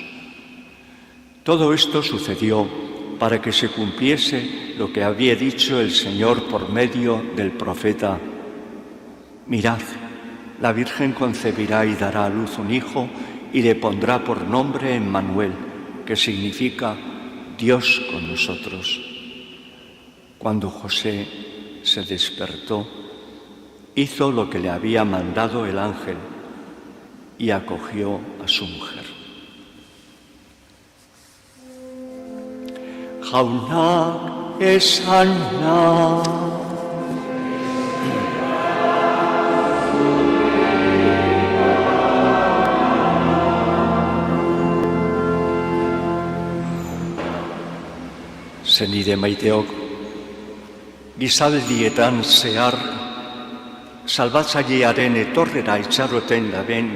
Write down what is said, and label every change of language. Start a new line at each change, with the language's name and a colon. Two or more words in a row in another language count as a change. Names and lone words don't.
Spanish: Todo esto sucedió para que se cumpliese lo que había dicho el Señor por medio del profeta: mirad, la Virgen concebirá y dará a luz un hijo y le pondrá por nombre Emmanuel, que significa Dios con nosotros. Cuando José se despertó, hizo lo que le había mandado el ángel y acogió a su mujer.
Basque: Jaunak esana. Senide maiteok, gizaldietan zehar, salbatzailearen etorrera itxaroten daben